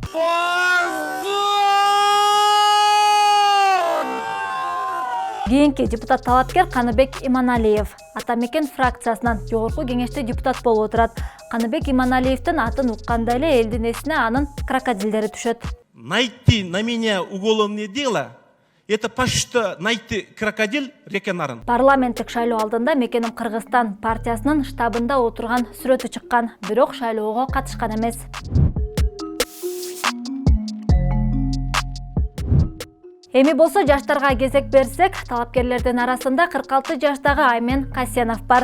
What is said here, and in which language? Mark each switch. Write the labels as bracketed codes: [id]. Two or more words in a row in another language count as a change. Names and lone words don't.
[ky] Кийинки депутат талапкер Каныбек Иманалиев. Атамекен фракциясынан Жогорку кеңеште депутат болуп отурат. Каныбек Иманалиевдин атын укканда эле элдин эсине анын крокодилдери түшөт. [ru] Найти на меня уголовное дело — это почти найти крокодил реке Нарын. [ky] Парламенттик шайлоо алдында Мекеним Кыргызстан партиясынын штабында отурган сүрөтү чыккан, бирок шайлоого катышкан эмес. Эми болсо жаштарга кезек берсек, талапкерлердин арасында 46 жаштагы Аймен Касенов бар.